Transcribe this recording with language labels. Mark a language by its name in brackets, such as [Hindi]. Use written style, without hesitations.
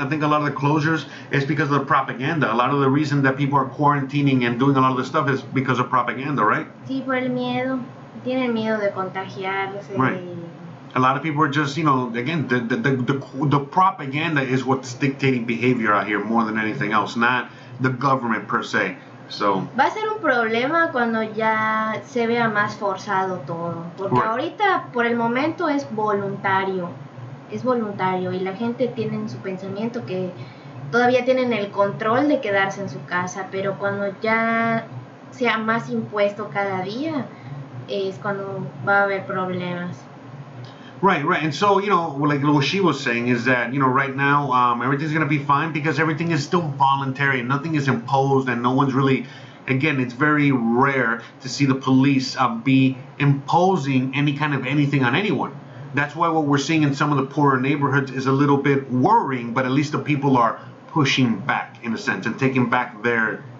[English] I think a lot of the closures is because of the propaganda. A lot of the reason that people are quarantining and doing a lot of this stuff is because of propaganda, right? [Spanish] Sí, por el miedo. Tienen miedo de contagiarse. [English] Right. A lot of people are just, again, the propaganda is what's dictating behavior out here more than anything else, not the government per se. So, [Spanish] va a ser un problema cuando ya se vea más forzado todo, porque ahorita por el momento es voluntario y la gente tiene en su pensamiento que todavía tienen el control de quedarse en su casa, pero cuando ya sea más impuesto cada día es cuando va a haber problemas. [English] Right. And so, like what she was saying is that, right now, everything's going to be fine, because everything is still voluntary and nothing is imposed, and no one's really, again, it's very rare to see the police be imposing any kind of anything on anyone. That's why what we're seeing in some of the poorer neighborhoods is a little bit worrying, but at least the people are pushing back in a sense and taking back their